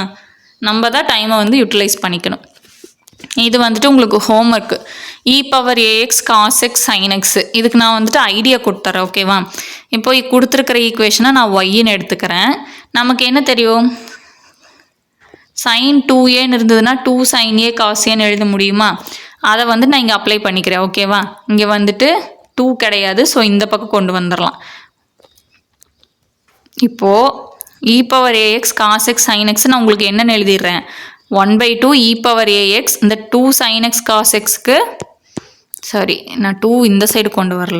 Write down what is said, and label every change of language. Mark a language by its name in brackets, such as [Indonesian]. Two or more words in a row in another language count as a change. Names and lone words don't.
[Tamil] நம்ம தான் டைமை வந்து யூட்டிலைஸ் பண்ணிக்கணும். இது வந்துட்டு உங்களுக்கு ஹோம்ஒர்க்கு. [English] e power ax cos x sin x. [Tamil] இதுக்கு நான் வந்துட்டு ஐடியா கொடுத்துறேன். ஓகேவா? இப்போ கொடுத்துருக்கிற ஈக்குவேஷனை நான் ஒய்ன்னு எடுத்துக்கிறேன். நமக்கு என்ன தெரியும்? sin 2aன்னு இருந்ததுன்னா [English] 2 sin a cos aன்னு [Tamil] எழுத முடியுமா? அதை வந்து நான் இங்கே அப்ளை பண்ணிக்கிறேன். ஓகேவா? இங்கே வந்துட்டு 2 கிடையாது. ஸோ இந்த பக்கம் கொண்டு வந்துடலாம். இப்போது [English] e power ax cos x sin x [Tamil] நான் உங்களுக்கு என்னென்னு எழுதிடுறேன். [English] 1/2 e power ax. [Tamil] இந்த 2 [English] sin x cos xக்கு [Tamil] நான் 2 இந்த சைடு கொண்டு வரல.